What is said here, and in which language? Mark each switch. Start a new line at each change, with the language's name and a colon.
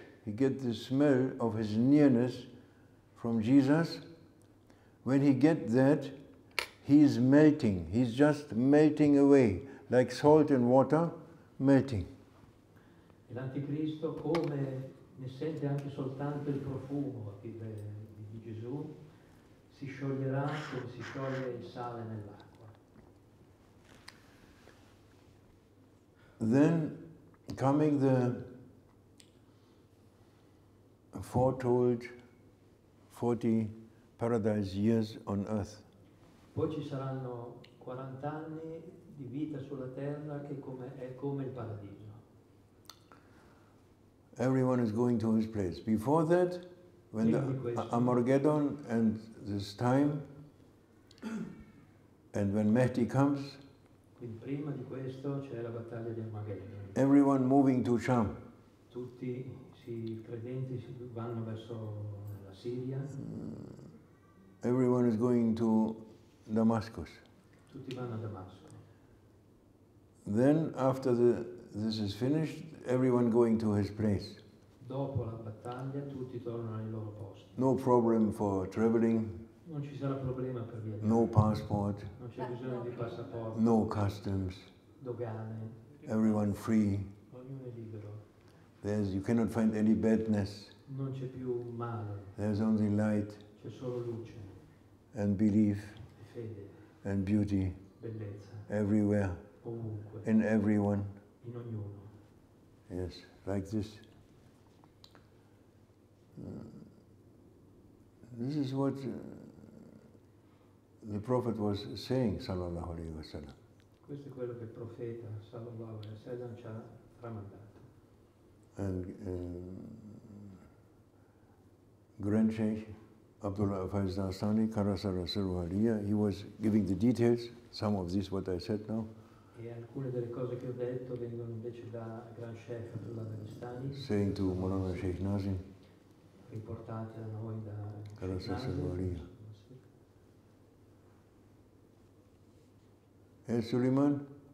English: He get the smell of his nearness from Jesus. When he get that, he is melting. He's just melting away, like salt and water, melting.
Italian: E l'Anticristo, come ne sente anche soltanto il profumo di Gesù, si scioglierà come si scioglie il sale nell'acqua.
English: Then coming the foretold 40 paradise years on earth.
Italian: Poi ci saranno 40 anni di vita sulla terra che è come il paradiso.
English: Everyone is going to his place. Before that, when the Armageddon and this time, and when Mahdi comes,
Italian: Quindi prima di questo c'è la battaglia di Armageddon.
English: everyone moving to Sham.
Italian: Tutti i credenti vanno verso la Siria,
English: Everyone is going to Damascus.
Italian: tutti vanno a Damasco.
English: Then after this is finished, everyone going to his place.
Italian: Dopo la battaglia tutti tornano ai loro posti.
English: No problem for traveling,
Italian: Non ci sarà problema per viaggiare.
English: no passport,
Italian: Non c'è bisogno di passaporto,
English: no customs,
Italian: dogane,
English: everyone free.
Italian: ognuno è libero.
English: You cannot find any badness.
Italian: Non c'è più male,
English: There's only light
Italian: c'è solo luce,
English: and belief
Italian: e fede,
English: and beauty
Italian: bellezza,
English: everywhere,
Italian: ovunque,
English: in everyone.
Italian: in ognuno.
English: Yes, like this. This is what the Prophet was saying, sallallahu alaihi wasallam.
Italian: Questo è quello che il profeta sallallahu alaihi wasallam ci ha tramandato.
English: And Grand Sheikh Abdullah Faiz Dastani, Karasa Rasul Aliyah, he was giving the details, some of this what I said now,
Italian: E alcune delle cose che ho detto vengono invece da Gran Sheikh Abdullah Dastani,
English: saying to Maulana Sheikh Nazim,
Italian: riportate a noi da Karasa Sheikh Rasul Nazim. Aliyah.
English: Yes, Suleiman?